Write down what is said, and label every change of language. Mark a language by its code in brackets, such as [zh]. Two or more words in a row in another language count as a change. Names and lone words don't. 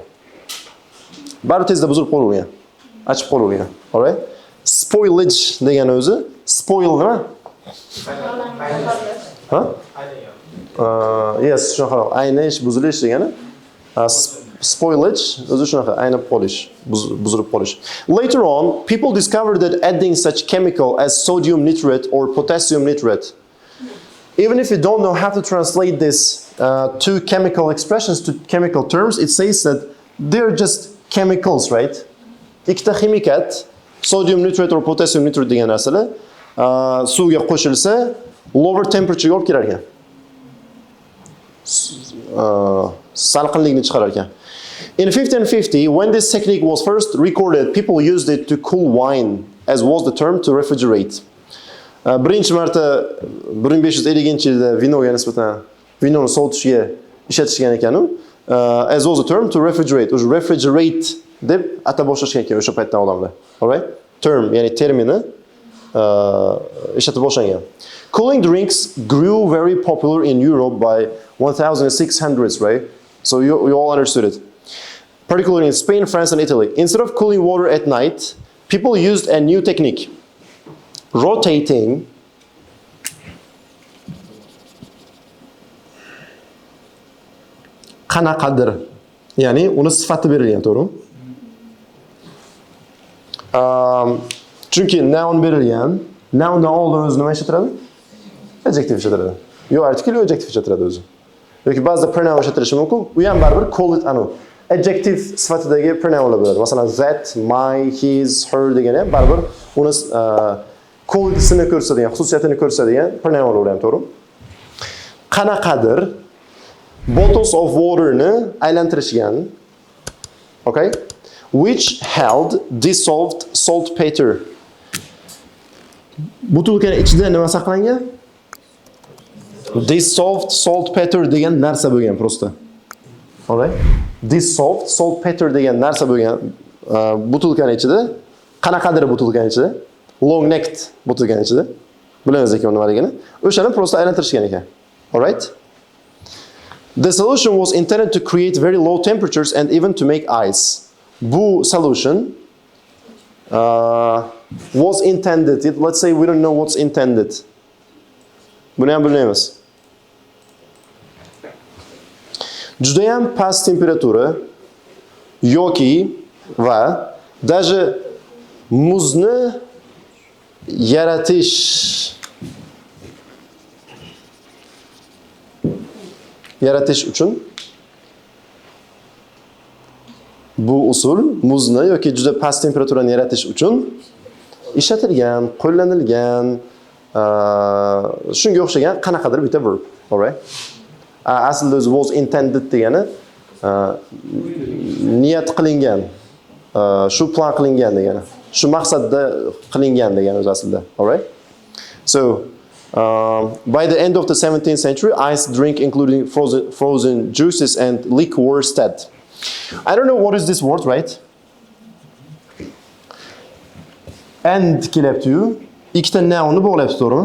[uz] Bari tezda buzilib qolgan, achib qolgan. Alright? Spoilage degan o'zi, spoil nima? Ha? Yes, shunaqa. Aynish, buzilish degani. Spoilage o'zi shunaqa, aynib qolish, buzilib qolish. [en] Later on, people discovered that adding such chemical as sodium nitrate or potassium nitrate, even if you don't know how to translate this two chemical expressions to chemical terms, it says that they're just chemicals, right? [uz] Ikkita ximikat, [en] sodium nitrate or potassium nitrate [uz] degan narsalar suvga qo'shilsa, [en] lower temperature [uz] ga olib kelar ekan. Salqinlikni chiqarar ekan. [en] In 1550, when this technique was first recorded, people used it to cool wine, as was the term to refrigerate. [uz] Birinchi marta 1550-yilda vinoga nisbatan vinoni sovutishga ishlatishgan ekan u. [en] As was the term to refrigerate. [uz] O'sha refrigerate deb atab boshlashgan ekan o'sha paytdan odamlar. Alright? Term, ya'ni termini ishlatib boshlagan. [en] Cooling drinks grew very popular in Europe by 1600s, right? So you all understood it. Particularly in Spain, France, and Italy. Instead of cooling water at night, people used a new technique. [uz] Rotating qanaqadir, ya'ni uni sifati berilgan, to'g'rimi? Chunki noun berilgan, noundan oldin o'zi nima ishlatiladi? Adjective ishlatiladi. Yo article, yo adjective ishlatiladi o'zi. Yoki ba'zida pronoun ishlatilishi mumkin. U ham baribir [en] call it [uz] anu. Adjective sifatidagi pronounlar bo'ladi. Masalan, [en] that, my, his, her [uz] degan ham baribir uni quality'sini ko'rsatadigan, xususiyatini ko'rsatadigan pronoun ham to'g'ri. Qanaqadir [en] bottles of water'ni [uz] aylantirishgan. [en] Okay? Which held dissolved saltpeter. [uz] Butilkani ichida nima saqlangan? [en] Dissolved saltpeter [uz] degan narsa bo'lgan prosta. Alright? [en] Dissolved saltpeter [uz] degan narsa bo'lgan butilkani ichida, qanaqadir butilkani ichida, [en] long necked [uz] butilkani ichida. Bilamiz ekan nimaligini. O'shani prosta aylantirishgan ekan. Alright? [en] The solution was intended to create very low temperatures and even to make ice. Bu solution was intended. Let's say we don't know what's intended. [uz] Buni ham bilmaymiz. Judayam past temperatura yoki va даже muzni yaratish uchun bu usul muzni yoki juda past temperaturani yaratish uchun ishlatilgan, qo'llanilgan, shunga o'xshagan qanaqadir bitta verb. Alright? Aslida o'zi [en] was intended [uz] degani niyat qilingan, shu plan qilingan degani, shu maqsadda qilingan degani o'zi aslida. Alright? [en] So, by the end of the 17th century, iced drink including frozen juices and liquor were started. I don't know what is this word, right? [uz] And kelyapti-yu, ikkita nounni bog'layapti, to'g'rimi?